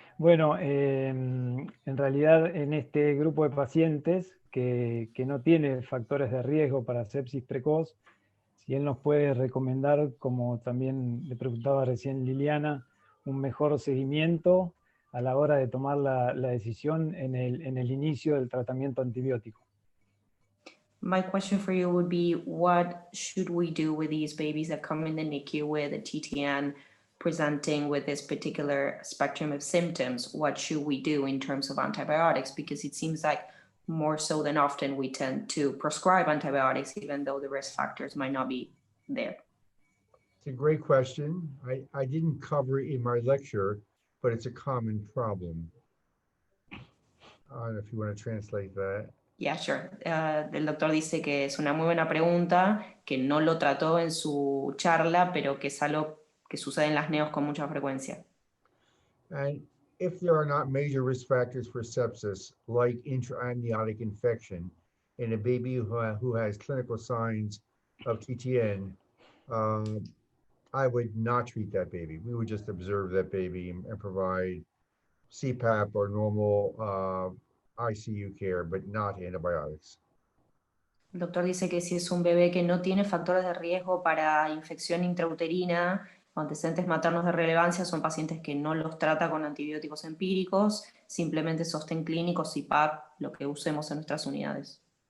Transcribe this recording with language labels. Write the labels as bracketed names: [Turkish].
[Spanish] Bueno, en realidad en este grupo de pacientes que no tiene factores de riesgo para sepsis precoz, si él nos puede recomendar, como también le preguntaba recién Liliana, un mejor seguimiento a la hora de tomar la decisión en el inicio del tratamiento antibiótico. [English] My question for you would be, what should we do with these babies that come in the NICU with a TTN presenting with this particular spectrum of symptoms? What should we do in terms of antibiotics? Because it seems like more so than often we tend to prescribe antibiotics even though the risk factors might not be there. It's a great question. I didn't cover it in my lecture, but it's a common problem. I don't know if you want to translate that. Yeah, sure. [Spanish] El doctor dice que es una muy buena pregunta, que no lo trató en su charla, pero que es algo que sucede en las neos con mucha frecuencia. [English] And if there are not major risk factors for sepsis, like intra-amniotic infection in a baby who has clinical signs of TTN, I would not treat that baby. We would just observe that baby and provide CPAP or normal ICU care, but not antibiotics. [Spanish] El doctor dice que si es un bebé que no tiene factores de riesgo para infección intrauterina o antecedentes maternos de relevancia, son pacientes que no los trata con antibióticos empíricos, simplemente sostén clínico, CPAP, lo que usemos en nuestras unidades.